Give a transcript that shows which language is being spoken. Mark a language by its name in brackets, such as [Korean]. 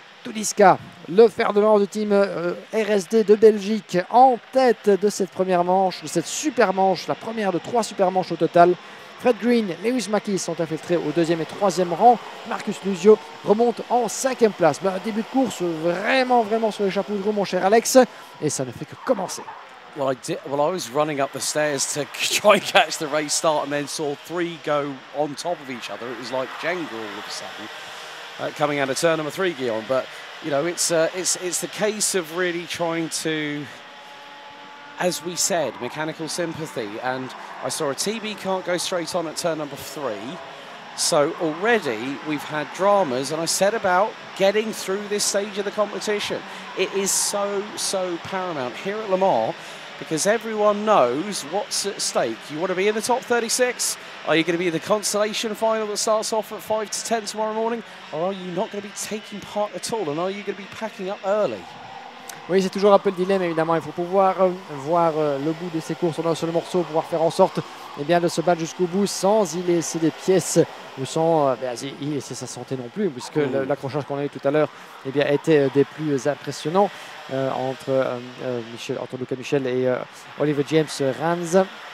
[French] Tudiska, le fer de lance du team RSD de Belgique, en tête de cette première manche, de cette super manche, la première de 3 super manches au total. Fred Green, Lewis Mackie sont infiltrés au 2e et 3e rang. Marcus Luzio remonte en 5e place. Un début de course vraiment sur les chapeaux de roue, mon cher Alex, et ça ne fait que commencer. [English] Well, I was running up the stairs to try and catch the race start, and then saw 3 go on top of each other. It was like Jenga all of a sudden. Coming out of turn number 3, Guillaume, but you know it's the case of really trying to, as we said, mechanical sympathy. And I saw a TB can't go straight on at turn number 3, So already we've had dramas, and I said about getting through this stage of the competition. It is so paramount here at Le Mans, because everyone knows what's at stake. You want to be in the top 36? Are you going to be in the consolation final that starts off at 5 to 10 tomorrow morning? Or are you not going to be taking part at all? And are you going to be packing up early? [French] Oui, c'est toujours un peu le dilemme, évidemment. Il faut pouvoir voir le bout de ces courses en un seul morceau, pouvoir faire en sorte de se battre jusqu'au bout sans y laisser des pièces ou sans y laisser sa santé non plus, puisque l'accrochage qu'on a eu tout à l'heure était des plus impressionnants entre Luca Michel et Oliver James Rans.